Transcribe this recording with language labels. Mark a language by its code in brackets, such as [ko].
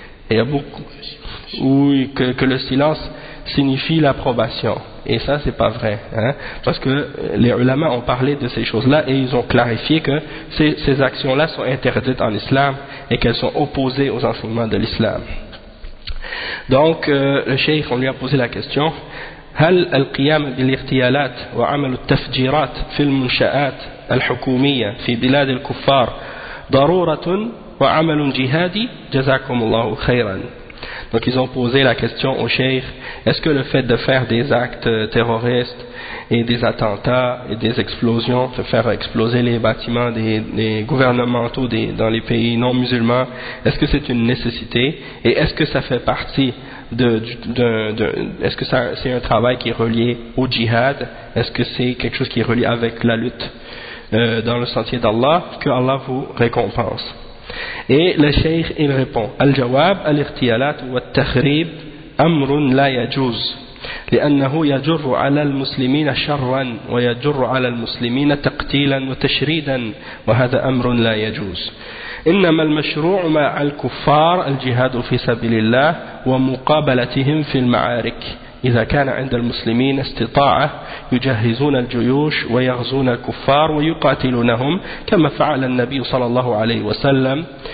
[fr] Et il y a beaucoup que le silence signifie l'approbation, et ça c'est pas vrai, hein, parce que les ulama ont parlé de ces choses-là et ils ont clarifié que ces actions-là sont interdites en islam et qu'elles sont opposées aux enseignements de l'islam. Donc le cheikh, on lui a posé la question: [ar] هل القيام بالاغتيالات وعمل التفجيرات في المنشآت الحكومية في بلاد الكفار ضرورة وعمل جهادي جزاكم الله خيرا. [fr] Donc ils ont posé la question au cheikh: est-ce que le fait de faire des actes terroristes et des attentats et des explosions, de faire exploser les bâtiments des gouvernementaux dans les pays non musulmans, est-ce que c'est une nécessité, et est-ce que ça fait partie de est-ce que ça c'est un travail qui est relié au djihad, est-ce que c'est quelque chose qui est relié avec la lutte dans le sentier d'Allah, que Allah vous récompense. Et le cheikh il répond: [ar] الجواب الاغتيالات والتخريب أمر لا يجوز لأنه يجر على المسلمين شرا ويجر على المسلمين تقتيلا وتشريدا وهذا أمر لا يجوز إنما المشروع مع الكفار الجهاد في سبيل الله ومقابلتهم في المعارك إذا كان عند المسلمين استطاعة يجهزون الجيوش ويغزون الكفار ويقاتلونهم كما فعل النبي صلى الله عليه وسلم